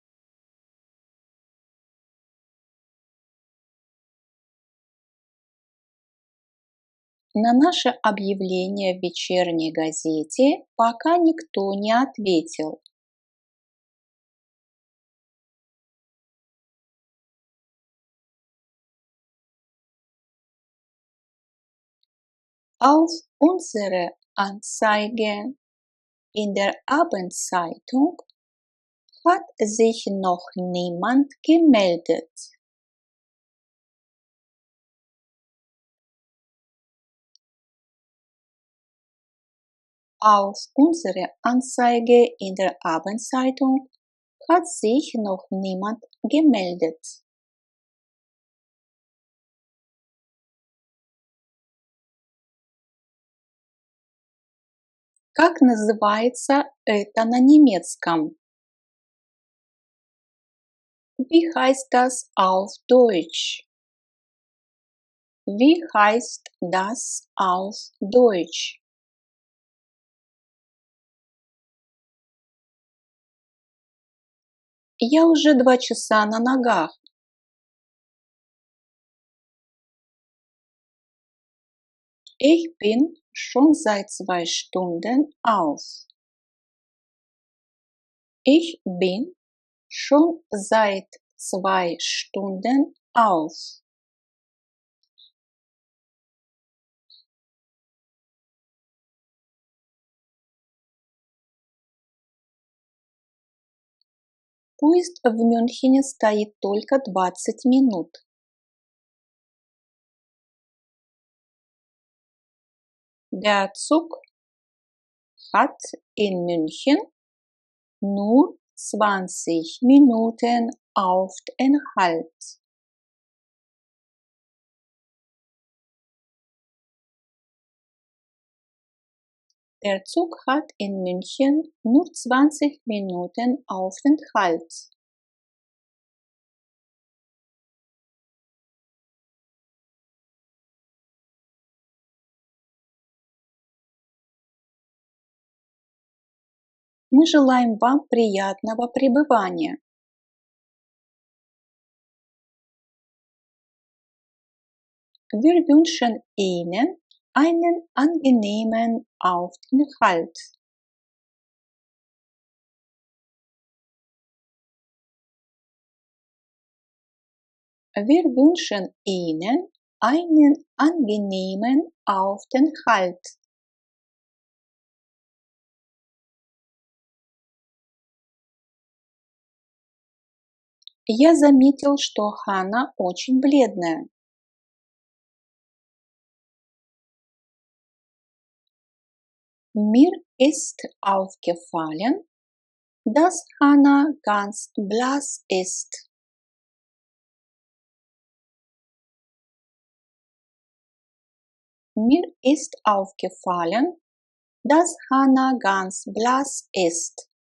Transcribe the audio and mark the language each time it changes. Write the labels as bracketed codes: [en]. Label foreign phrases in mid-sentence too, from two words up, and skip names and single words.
[ru] На наше объявление в вечерней газете пока никто не ответил. [de] Auf unsere Anzeige in der Abendzeitung hat sich noch niemand gemeldet. Auf unsere Anzeige in der Abendzeitung hat sich noch niemand gemeldet. [ru] Как называется это на немецком? [de] Wie heißt das auf Deutsch? Wie heißt das auf Deutsch? [ru] Я уже 2 часа на ногах. [de] Ich bin schon seit 2 Stunden auf. Ich bin schon seit 2 Stunden auf. [ru] Поезд в Мюнхене стоит только 20 минут. [de] Der Zug hat in München nur 20 Minuten Aufenthalt. Der Zug hat in München nur 20 Minuten Aufenthalt. [ru] Мы желаем вам приятного пребывания. [de] Wir wünschen Ihnen einen angenehmen Aufenthalt. Wir wünschen Ihnen einen angenehmen Aufenthalt. [ru] Я заметил, что Ханна очень бледная. [de] Mir ist aufgefallen, dass Hannah ganz blass ist. Mir ist aufgefallen, dass Hannah ganz blass ist.